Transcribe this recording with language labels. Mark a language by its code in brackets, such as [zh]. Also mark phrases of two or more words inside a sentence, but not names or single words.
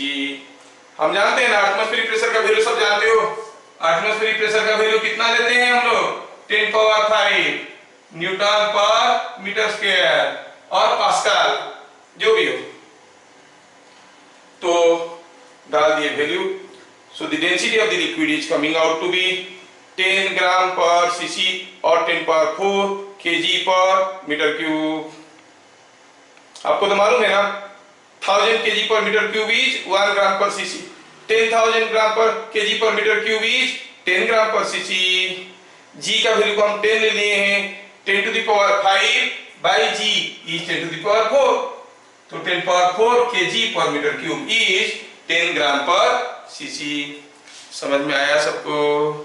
[hi] हम जानते हैं ना [en] atmospheric pressure [hi] का वैल्यू, सब जानते हो, [en] atmospheric pressure [hi] का वैल्यू कितना लेते हैं हम लोग, 10 [en] power 5 newton per meter square [hi] और पास्कल, जो भी हो, तो डाल दिए वैल्यू। [en] so the density of the liquid is coming out to be 10 gram per cc और 10 power 4 kg per meter cube। [hi] आपको तो मालूम है ना, [en] 1000 kg per meter cube is 1 gram per cc, 10,000 gram per kg per meter cube is 10 gram per cc। [hi] G का वैल्यू को हम 10 ले लिए हैं, [en] 10 to the power 5 by G is 10 to the power 4, तो 10 power 4 kg per meter cube is 10 gram per cc। [hi] समझ में आया सबको?